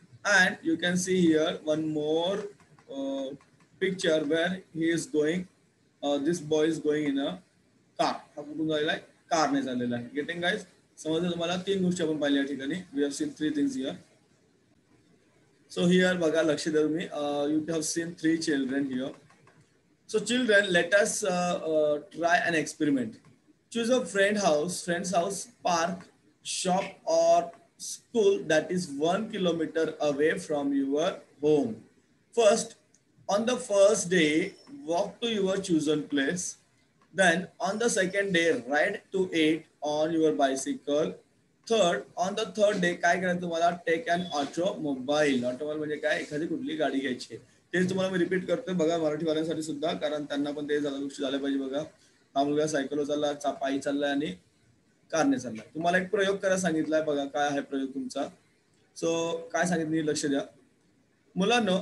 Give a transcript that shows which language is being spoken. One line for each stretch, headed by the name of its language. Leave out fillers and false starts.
English: And you can see here one more picture where he is going. This boy is going in a car.
Marathi: हा कुठून झालेला आहे? कारने चाललेला आहे.
English: Getting guys?
Marathi: समजलं तुम्हाला? 3 गोष्टी आपण पाहिल्या या ठिकाणी.
English: We have seen 3 things here. So here
Marathi: बघा, लक्ष द्या तुम्ही.
English: You have seen 3 children here. So children, let us try an experiment. Choose a friend's house, park, shop or school that is 1 kilometer away from your home. First, on the first day, walk to your chosen place. Then on the second day, ride to it on your bicycle. Third, on the third day
Marathi: काय करायचं तुम्हाला?
English: Take an automobile.
Marathi: Automobile म्हणजे काय? एखादी कुठली गाडी घ्यायची. तेच तुम्हाला मी रिपीट करतोय बघा मराठीवाल्यांसाठी सुद्धा, कारण त्यांना पण ते गोष्टी झाल्या पाहिजे. बघा, हा मुलगा सायकलवर चालला, पायी चाललाय आणि कारने चाललाय. तुम्हाला एक प्रयोग करायला सांगितलाय. बघा काय आहे प्रयोग तुमचा. सो काय सांगितलं लक्ष द्या मुलांनो.